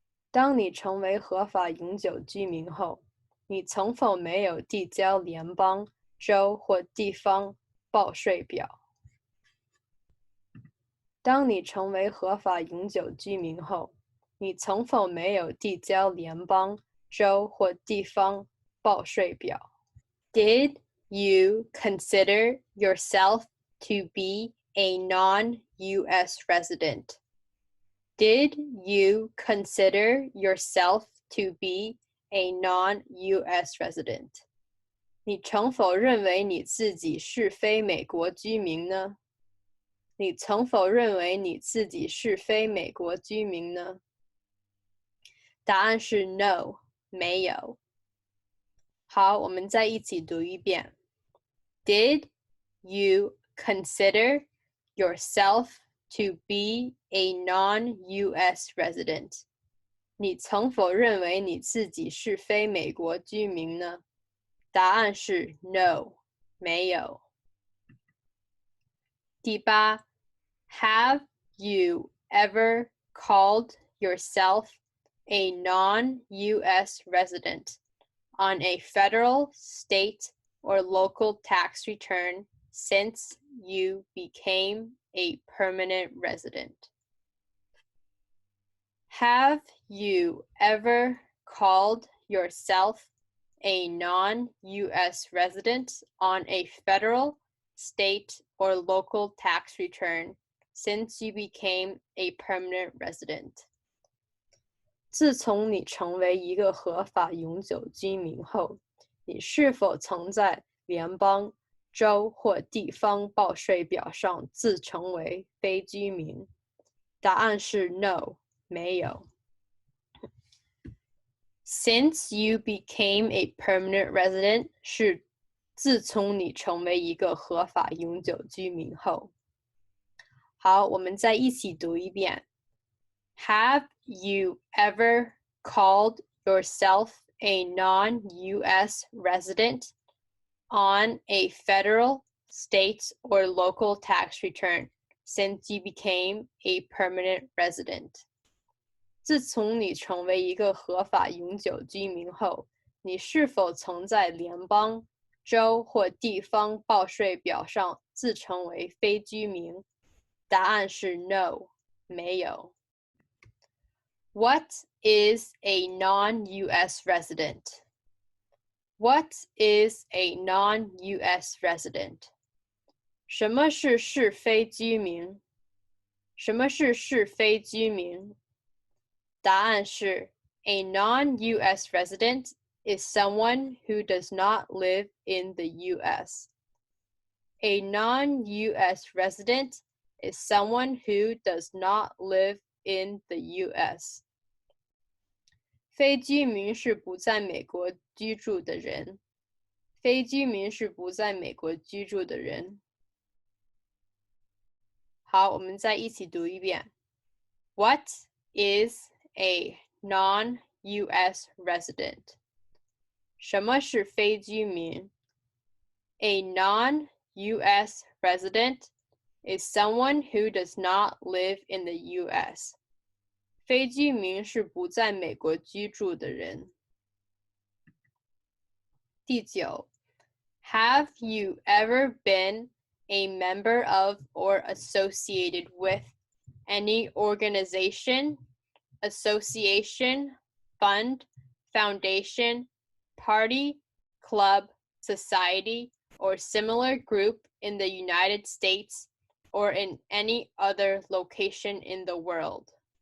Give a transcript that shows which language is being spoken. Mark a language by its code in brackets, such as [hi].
[zh] 当你成为合法永久居民后，你曾否没有递交联邦、州或地方报税表？当你成为合法永久居民后，你曾否没有递交联邦、州或地方报税表？ [en] Did you consider yourself to be a non-US resident? Did you consider yourself to be a non-US resident? [zh] 你曾否认为你自己是非美国居民呢？你曾否认为你自己是非美国居民呢？答案是 [en] no， [zh] 没有。好，我们再一起读一遍。 [en] Did you consider yourself to be a non-US resident? [zh] 你曾否认为你自己是非美国居民呢？答案是 [en] no， [zh] 没有。第八 [en] Have you ever called yourself a non-US resident on a federal, state, or local tax return since you became a permanent resident? Have you ever called yourself a non-US resident on a federal, state, or local tax return since you became a permanent resident? [zh] 自从你成为一个合法永久居民后，你是否曾在联邦、州或地方报税表上自称为非居民？答案是 [en] no， [zh] 没有。 [en] Since you became a permanent resident [zh] 是自从你成为一个合法永久居民后。好，我们再一起读一遍。 [en] Have you ever called yourself a non-US resident on a federal, state, or local tax return since you became a permanent resident? [zh] 自从你成为一个合法永久居民后，你是否曾在联邦、州或地方报税表上自称为非居民？答案是 [en] no， [zh] 没有。 [en] What is a non-US resident? What is a non-US resident? [zh] 什么是是非居民？什么是是非居民？答案是 [en] A non-US resident is someone who does not live in the US. A non-US resident is someone who does not live in the US. [zh] 非居民是不在美国居住的人。非居民是不在美国居住的人。好，我们再一起读一遍。 [en] What is a non-US resident? [zh] 什么是非居民？ [en] A non-US resident is someone who does not live in the US. [zh] 非居民是不在美国居住的人。第九 [en] Have you ever been a member of or associated with any organization, association, fund, foundation, party, club, society, or similar group in the United States or in any other location in the world?